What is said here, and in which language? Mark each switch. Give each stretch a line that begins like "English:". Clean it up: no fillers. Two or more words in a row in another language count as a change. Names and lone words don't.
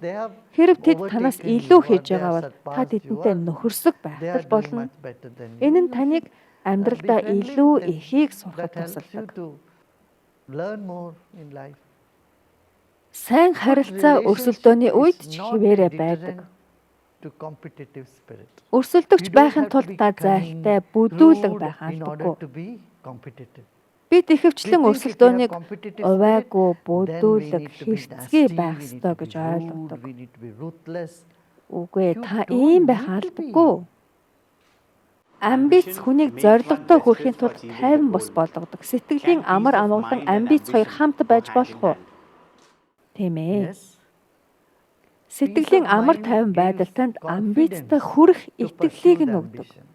Mongolian: Хэрэв тэд танаас илүү хийж байгаа бол та тэдэнтэй нөхөрсөг байх болно. Энэ нь таныг амьдралдаа илүү ихийг сурахад тусалдаг. Сайн харилцаа өрсөлдөөний үед ч хിവэрэ байдаг.
English: to competitive spirit.
Mongolian: Өрсөлдөгч байхын тулд та зайлтай, бүдүүлэг байх
English: In order
Mongolian: албагүй.
English: to be competitive.
Mongolian: Бид ихэвчлэн өрсөлдөөнийг увайгүй, бүдүүлэг, хэрцгий байх ёстой гэж ойлгодог.
English: We need to be ruthless.
Mongolian: Үгүй ээ, та ийм байх албагүй. Амбиц хүнийг зорилготой хүрэхийн тулд тайван бус болгодог. Сэтгэлийн амар амгалан амбиц хоёр хамт байж болох уу? Тийм ээ.
English: Yes.
Mongolian: Сэтгэлийн амар тайван байдал танд амбицтай хүрэх итгэлийг нь өгдөг.